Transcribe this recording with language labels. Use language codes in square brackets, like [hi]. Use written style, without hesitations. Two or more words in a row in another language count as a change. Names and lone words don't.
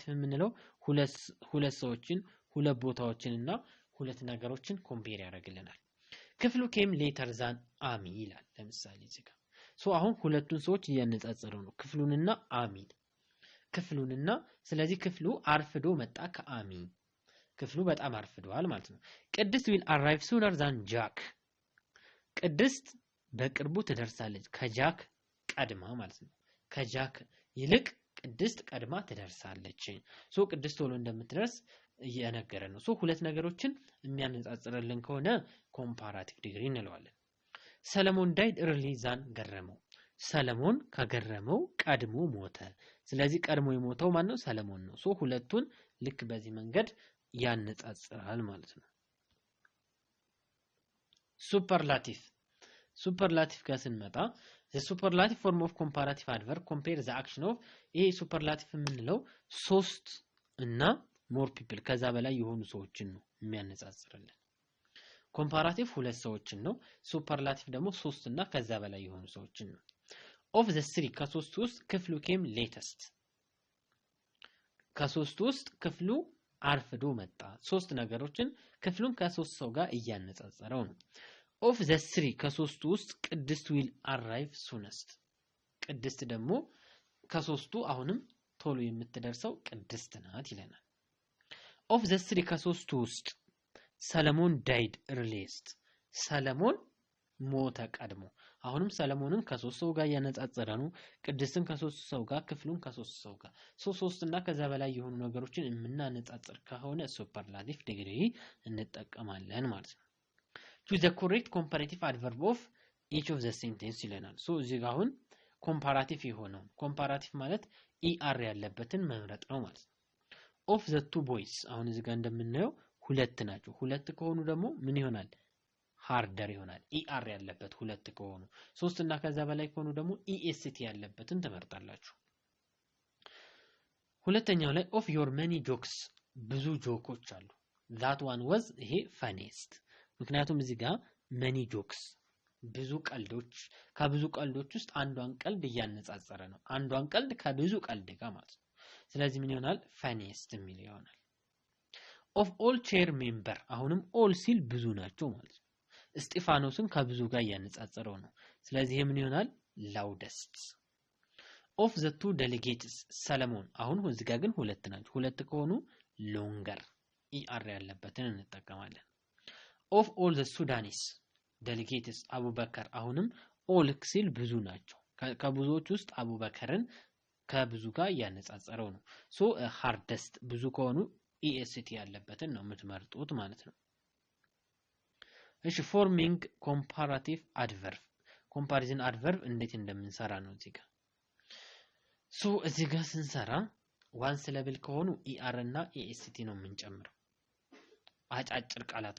[am] የምንለው ሁለት ሰዎችን ሁለት ቦታዎችንና ሁለት ነገሮችን ኮምፔር ያደርግልናል ክፍሉ [en] came later than [am] አሚ ይላል ለምሳሌ እዚህ ጋር ሶ አሁን ሁለቱን ሰዎች እያነጻጸረው ነው ክፍሉንና አሚን ክፍሉንና ስለዚህ ክፍሉ አርፍዶ መጣ ከአሚ ክፍሉ በጣም አርፍዷል ማለት ነው ቅድስት [en] will arrive sooner than jack [am] ቅድስት በቅርቡ ትደርሳለች ከጃክ ቀድማ ማለት ነው ከጃክ ይልቅ ቅድስት ቀድማ ትደርሳለች ሶ ቅድስት ቶሎ እንደምትደርስ እየነገረን ነው ሶ ሁለት ነገሮችን የሚያነጻጽርልን ከሆነ [en] comparative degree [am] እንለዋለን ሰለሞን [en] died early than [am] ገረመው ሰለሞን ከገረመው ቀድሞ ሞተ ስለዚህ ቀድሞ የሞተው ማን ነው ሰለሞን ነው ሶ ሁለቱን ልክ በዚህ መንገድ ያነጻጽራል ማለት ነው ሱፐርላቲቭ ጋር ስንመጣ [en] the superlative form of comparative adverb compare the action of [am] ይሄ ሱፐርላቲቭ የምንለው ሶስት እና [en] more people [am] ከዛ በላይ የሆኑ ሰዎችን ነው የሚያነጻጽርልን ኮምፓራቲቭ ሁለት ሰዎችን ነው ሱፐርላቲቭ ደግሞ ሶስት እና ከዛ በላይ የሆኑ ሰዎችን ነው [en] of the three [am] ከሶስት ውስጥ ክፍሉ [en] came latest [am] ከሶስት ውስጥ ክፍሉ አርፍዶ መጣ ሶስት ነገሮችን ክፍሉን ከሶስት ሰው ጋር እያነጻጸረው ነው [en] of the three [am] ከሶስት ውስጥ ቅድስት [en] will arrive soonest [am] ቅድስት ደግሞ ከሶስቱ አሁንም ቶሎ የምትደርሰው ቅድስት ናት ይለናል [en] of the three [am] ከሶስቱ ውስጥ ሰለሞን [en] died earliest [am] ሰለሞን ሞተ ቀድሞ አሁንም ሰለሞንን ከሶስት ሰው ጋር ያነጻጸረ ነው ቅድስትን ከሶስት ሰው ጋር ክፍሉን ከሶስት ሰው ጋር ሶስት እና ከዛ በላይ የሆኑ ነገሮችን የምናነጻጽር ከሆነ [en] superlative degree [am] እንጠቀማለን ማለት ነው [en] choose the correct comparative adverb of each of the sentence [am] ይለናል ሶ እዚህ ጋር አሁን ኮምፓራቲቭ የሆነው ኮምፓራቲቭ ማለት er ያለበትን መምረጥ ነው ማለት ነው [en] of the two boys [am] አሁን እዚህ ጋር እንደምናየው ሁለት ናቸው ሁለት ከሆኑ ደግሞ ምን ይሆናል ሃርደር ይሆናል er ያለበት ሁለት ከሆኑ ሶስት እና ከዛ በላይ ከሆኑ ደግሞ est ያለበትን ተመርጣላችሁ ሁለተኛው ላይ [en] of your many jokes [am] ብዙ ጆኮች አሉ [en] that one was [am] ይሄ funniest ምክንያቱም እዚህ ጋር [en] many jokes [am] ብዙ ቀልዶች ከብዙ ቀልዶች ውስጥ አንዷን ቀልድ እያነጻጸረ ነው አንዷን ቀልድ ከብዙ ቀልድ ጋር ማለት ነው ስለዚህ ምን ይሆናል funniest የሚል ይሆናል [en] of all chair member [am] አሁንም all ሲል ብዙ ናቸው ማለት ነው እስጢፋኖስን ከብዙ ጋር ያነጻጸረው ነው ስለዚህ ምን ይሆናል [en] loudest of the two delegates [am] ሰለሞን አሁን እዚህ ጋር ግን ሁለት ናቸው ሁለት ከሆኑ [en] longer er [am] ያለበትን እንጠቀማለን [en] of all the Sudanese delegates [am] አቡበከር አሁንም all ሲል ብዙ ናቸው ከብዙዎች ውስጥ አቡበከርን ከብዙ ጋር ያነጻጸረው ነው ሶ hardest ብዙ ከሆኑ EST ያለበትን ነው የምትመርጡት ማለት ነው። እሺ [en] forming comparative adverb comparison adverb [am] እንዴት እንደምንሰራ ነው እዚህ ጋር። ሶ እዚህ ጋር ስንሰራ [en] one syllable [am] ከሆኑ ER እና EST ነው የምንጨምረው አጫጭር ቃላት